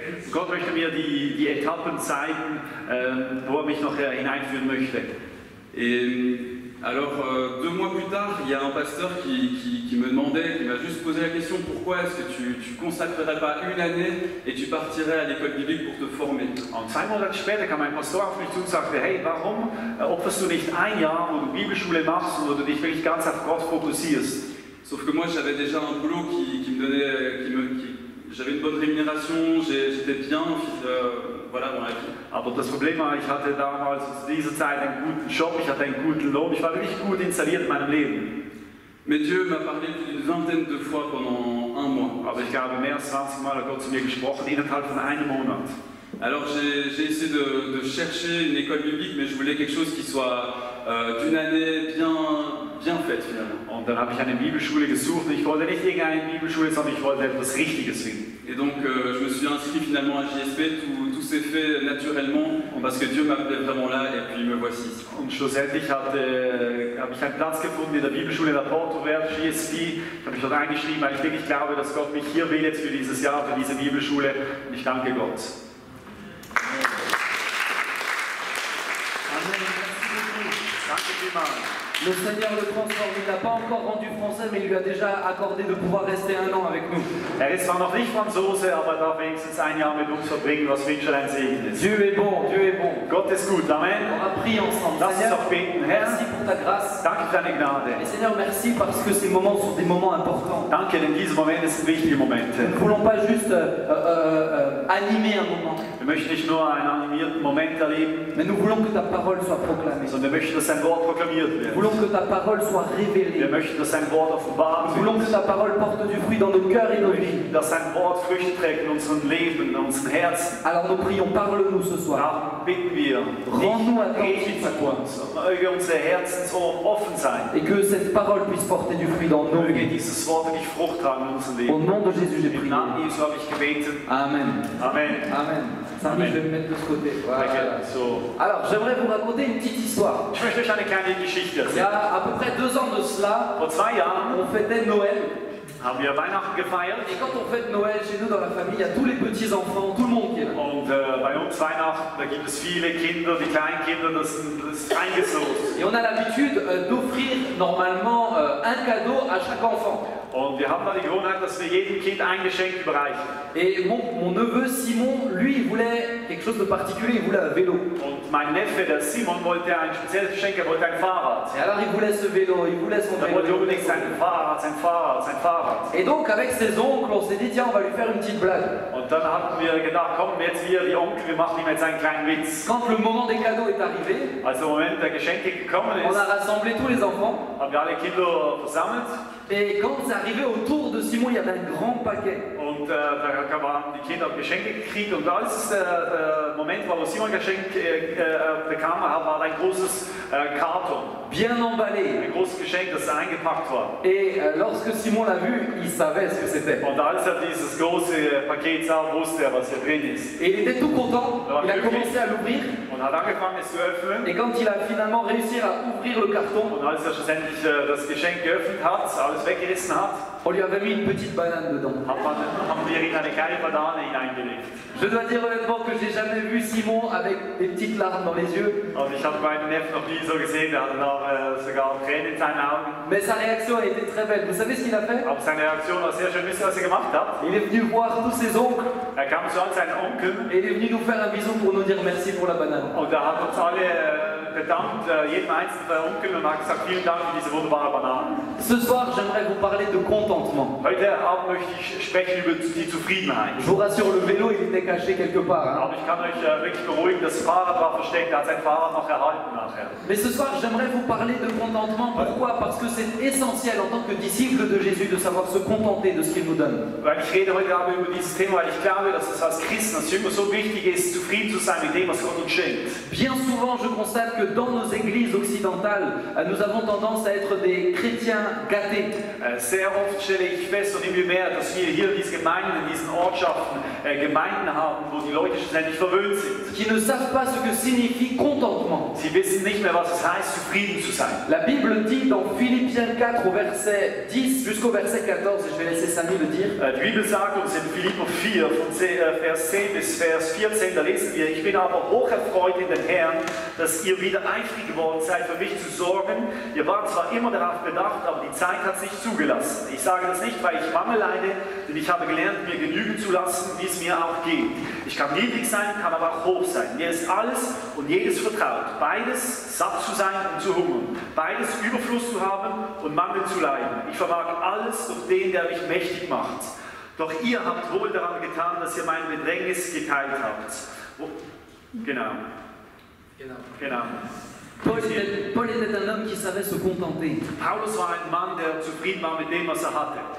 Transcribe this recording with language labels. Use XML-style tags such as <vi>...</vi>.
<de>Gott möchte mir die Etappen zeigen, wo mich noch hineinführen möchte.</de> <fr>Et alors, 2 mois plus tard, il y a un pasteur qui me demandait, qui m'a juste posé la question, pourquoi est-ce que tu consacrerais pas une année et tu partirais à l'école biblique pour te former?</fr> <de>Und 2 Monate später kam ein Pastor auf mich zu und sagte, hey, warum opferst du nicht ein Jahr, wo du Bibelschule machst und wo du dich wirklich ganz auf Gott fokussierst?</de> <fr>Sauf que moi, j'avais déjà un boulot qui me donnait, j'avais une bonne rémunération, j'étais bien, voilà, dans la vie.</fr> <de>Aber das Problem war, ich hatte damals zu dieser Zeit einen guten Job, ich hatte einen guten Lohn, ich war wirklich gut installiert in meinem Leben.</de> <fr>Mais Dieu m'a parlé plus d'une vingtaine de fois pendant un mois.</fr> <de>Aber ich habe mehr als 20 Mal Gott zu mir gesprochen, innerhalb von einem Monat.</de> <fr>Alors j'ai essayé de chercher une école biblique, mais je voulais quelque chose qui soit d'une année bien faite finalement.</fr> <de>Und dann habe ich eine Bibelschule gesucht. Ich wollte nicht irgendeine Bibelschule, sondern ich wollte etwas Richtiges finden.</de> <fr>Et donc je me suis inscrit finalement à JSP, tout s'est fait naturellement parce que Dieu m'appelait vraiment là et puis me voici.</fr> <de>Und schlussendlich habe ich einen Platz gefunden in der Bibelschule in der Porte Ouverte, JSP. Ich habe mich dort eingeschrieben, weil ich wirklich glaube, dass Gott mich hier will jetzt für dieses Jahr, für diese Bibelschule. Und ich danke Gott. Danke vielmals.</de> <fr>Le Seigneur le transforme, il ne l'a pas encore rendu français, mais il lui a déjà accordé de pouvoir rester 1 an avec nous.</fr> <de>Ist zwar noch nicht Franzose, aber darf wenigstens 1 Jahr mit uns verbringen, was für ihn schon ein Segen ist.</de> <fr>Dieu est bon, Dieu est bon.</fr> <de>Gott ist gut, Amen.</de> <fr>On a prié ensemble.</fr> <de>Lass uns</de> <fr>Seigneur,</fr> <de>doch beten, Herr.</de> <fr>merci pour ta grâce.</fr> <de>Danke für deine Gnade.</de> <fr>Et Seigneur, merci parce que ces moments sont des moments importants.</fr> <de>Danke, denn diese Momente sind wichtige Momente.</de> <fr>Nous ne voulons pas juste animer un moment,</fr> <de>Wir möchten nicht nur einen animierten Moment erleben,</de> <fr>mais nous voulons que ta parole soit proclamée.</fr> <de>sondern wir möchten, dass sein Wort proklamiert</de> <fr>Nous</fr> <de>wird.</de> <fr>voulons que ta parole soit révélée.</fr> <de>Wir möchten, dass sein Wort offenbart</de> <fr>Nous voulons que</fr> <de>wird.</de> <fr>ta parole porte du fruit dans nos cœurs et nos vies.</fr> <de>Dass sein Wort Früchte trägt in unserem Leben, in unseren Herzen.</de> <fr>Alors nous prions, parle-nous ce soir.</fr> <de>Darum bitten wir,</de> <fr>Rends-nous</fr> <de>rede</de> <fr>attentifs à</fr> <de>zu</de> <fr>toi.</fr> <de>uns und möge unsere Herzensohren offen sein.</de> <fr>Et que cette parole puisse porter du fruit dans nos</fr> <de>Möge</de> <fr>vies.</fr> <de>dieses Wort wirklich Frucht tragen in unserem</de> <fr>Au</fr> <de>Leben.</de> <fr>nom de Jésus, j'ai</fr> <de>Im</de> <fr>prié.</fr> <de>Namen Jesu habe ich gebeten. Amen. Amen. Amen.</de> <fr>Samy, je vais me mettre de ce côté. Voilà.</fr> <de>So.</de> <fr>Alors, j'aimerais vous raconter une petite histoire.</fr> <de>Ich möchte euch eine kleine Geschichte</de> <fr>Il y</fr> <de>erzählen.</de> <fr>a à peu près 2 ans de cela,</fr> <de>Vor 2 Jahren</de> <fr>on fêtait Noël.</fr> <de>haben wir Weihnachten gefeiert.</de> <fr>Et quand on fête Noël, chez nous dans la famille, il y a tous les petits-enfants, tout le monde qui est là.</fr> <de>Und bei uns Weihnachten, da gibt es viele Kinder, die Kleinkinder, das ist eingesoßt.</de> <fr>Et on a l'habitude d'offrir normalement un cadeau à chaque enfant.</fr> <de>Und wir haben da die Gewohnheit, dass wir jedem Kind ein Geschenk überreichen.</de> <fr>Et mon neveu Simon, lui, il voulait quelque chose de particulier, il voulait un vélo.</fr> <de>Und mein Neffe, der Simon, wollte ein spezielles Geschenk, er wollte ein Fahrrad.</de> <fr>Et alors il voulait ce vélo, il voulait son</fr> <de>Er wollte</de> <fr>vélo.</fr> <de>unbedingt sein Fahrrad, sein Fahrrad, sein Fahrrad. Fahrrad.</de> <fr>Et donc avec ses oncles, on s'est dit tiens, on va lui faire une petite blague.</fr> <de>Und dann hatten wir gedacht, komm, jetzt wir, die Onkel, wir machen ihm jetzt einen kleinen Witz.</de> <fr>Quand le moment des cadeaux est arrivé,</fr> <de>Als der Moment der Geschenke gekommen</de> <fr>on</fr> <de>ist,</de> <fr>a rassemblé tous les enfants.</fr> <de>haben wir alle Kinder versammelt.</de> <fr>Et quand c'est arrivé autour de Simon, il y avait un grand paquet.</fr> <de>Und da haben die Kinder Geschenke gekriegt. Und als es der Moment war, wo Simon ein Geschenk bekam, war ein großes Karton.</de> <fr>Bien emballé.</fr> <de>Ein großes Geschenk, das eingepackt war.</de> <fr>Et lorsque Simon l'a vu, il savait ce que c'était.</fr> <de>Und als er dieses große Paket sah, wusste er, was hier drin ist.</de> <fr>Et il était tout content, il a commencé à l'ouvrir.</fr> <de>Und hat angefangen, es zu öffnen.</de> <fr>Et quand il a finalement réussi à ouvrir le carton,</fr> <de>Und als er schlussendlich das Geschenk geöffnet hat, alles weggerissen hat,</de> <fr>on lui avait mis une petite banane dedans.</fr> <de>haben wir ihm eine kleine Banane hineingelegt.</de> <fr>Je dois dire honnêtement que j'ai jamais vu Simon avec des petites larmes dans les yeux.</fr> <de>Also ich habe meinen Neffen noch nie so gesehen, der hatte noch sogar Tränen in seinen Augen.</de> <fr>Mais sa réaction a été très belle. Vous savez ce qu'il a fait?</fr> <de>Aber seine Reaktion war sehr schön. Wisst ihr, was er gemacht hat?</de> <fr>Il est venu voir tous ses oncles</fr> <de>Er kam zu all seinen Onkeln</de> <fr>et il est venu nous faire un bisou pour nous dire merci pour la banane.</fr> <de>und er hat uns alle bedankt, jedem einzelnen der Onkel, und hat gesagt, vielen Dank für diese wunderbare Banane.</de> <fr>Ce soir, j'aimerais vous parler de contentement.</fr> <de>Heute Abend möchte ich sprechen über die Zufriedenheit.</de> <fr>Je vous rassure, le vélo, il était caché quelque part. Hein.</fr> <de>Aber ich kann euch wirklich beruhigen, das Fahrrad war versteckt, er hat sein Fahrrad noch erhalten nachher.</de> <fr>Mais ce soir, j'aimerais vous parler de contentement. Pourquoi? Parce que c'est essentiel en tant que disciple de Jésus de savoir se contenter de ce qu'il nous donne.</fr> <de>Weil ich rede heute Abend über dieses Thema, weil ich glaube, dass es als Christen, als Jünger so wichtig ist, zufrieden zu sein mit dem, was Gott uns schenkt.</de> <fr>Bien souvent, je constate que dans nos églises occidentales, nous avons tendance à être des chrétiens gâtés.</fr> <de>Sehr oft stelle ich fest und immer mehr, dass wir hier in diesen Gemeinden, in diesen Ortschaften Gemeinden haben, wo die Leute schlussendlich verwöhnt sind.</de> <fr>Qui ne savent pas ce que signifie contentement.</fr> <de>Sie wissen nicht mehr, was es heißt, zufrieden zu sein.</de> <fr>La Bible dit dans Philippiens 4 au verset 10 jusqu'au verset 14, et je vais laisser Samy le dire.</fr> <de>Die Bibel sagt uns in Philipper 4, von Vers 10 bis Vers 14, da lesen wir, ich bin aber hocherfreut in den Herrn, dass ihr wieder eifrig geworden seid, für mich zu sorgen. Ihr wart zwar immer darauf bedacht, aber die Zeit hat es nicht zugelassen. Ich sage das nicht, weil ich Mangel leide, denn ich habe gelernt, mir genügen zu lassen, wie es mir auch geht. Ich kann niedrig sein, kann aber auch hoch sein. Mir ist alles und jedes vertraut. Beides satt zu sein und zu hungern. Beides Überfluss zu haben und Mangel zu leiden. Ich vermag alles durch den, der mich mächtig macht. Doch ihr habt wohl daran getan, dass ihr mein Bedrängnis geteilt habt. Genau.</de> <fr>Paul était un homme qui savait se contenter.</fr> <de>Paulus war ein Mann, der zufrieden war mit dem, was er hatte.</de>